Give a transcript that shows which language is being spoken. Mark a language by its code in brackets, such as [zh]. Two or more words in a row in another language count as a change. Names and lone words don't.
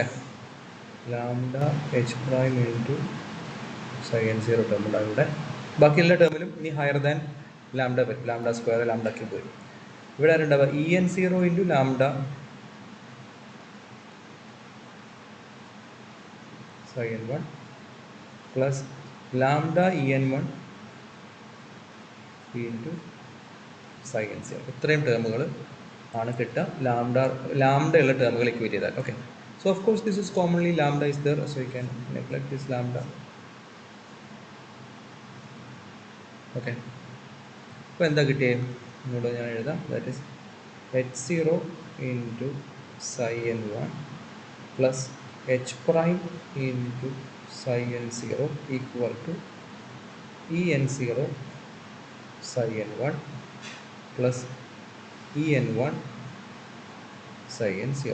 [en] lambda h prime into psi n0 term [ml] ഉണ്ടാവും ഇവിടെ. ബാക്കി എല്ലാ ടേമിലും ഇനി [en] higher than lambda [ml] വരും. [en] lambda square lambda cube [ml] വരും. ഇവിടെ ആരുണ്ടാവുക? [en] en0 into lambda psi n1 plus lambda en1 into psi n0. [ml] ഇത്രയും ടേമുകൾ ആണ് കിട്ടുക ലാംഡ ഉള്ള ടേമുകൾ ഇക്വേറ്റ് ചെയ്താൽ. [en] okay, so of course this is commonly lambda is there, so you can neglect this lambda. [ml] ഓക്കെ, അപ്പോൾ എന്താ കിട്ടിയേ? ഇങ്ങോട്ട് ഞാൻ എഴുതാം. [en] that is h0 into psi n1 plus h prime into psi n0 equal to En0 psi n1 plus En1 psi n0.